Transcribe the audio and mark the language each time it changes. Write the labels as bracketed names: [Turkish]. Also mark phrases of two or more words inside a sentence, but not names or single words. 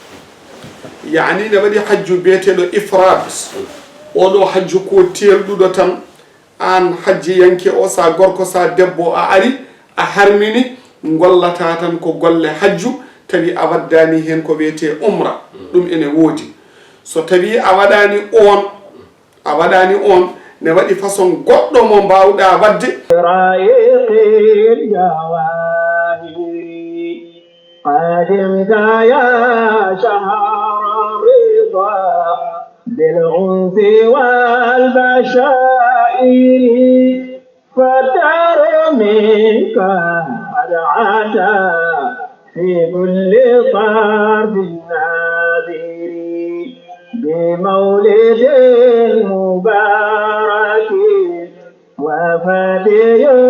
[Fula] yani ne waɗi hajju biyeteɗo ifrad. oɗo hajju ko telɗuɗo tan an hajji yanke o sa gorko sa debbo a ari a harmini gollata tan ko golle hajju tawi a waddani hen ko wiyete umra. ɗum ene woodi. so tawi a waɗani on ne waɗi façon goɗɗo mo mbawɗa wadde [Arabic] رائق الجواهر قادمك يا شهر الرضا بالعنف والبشائر فالدار منك قد عدا في كل طرف ناذر بمولد مبارك وفاتح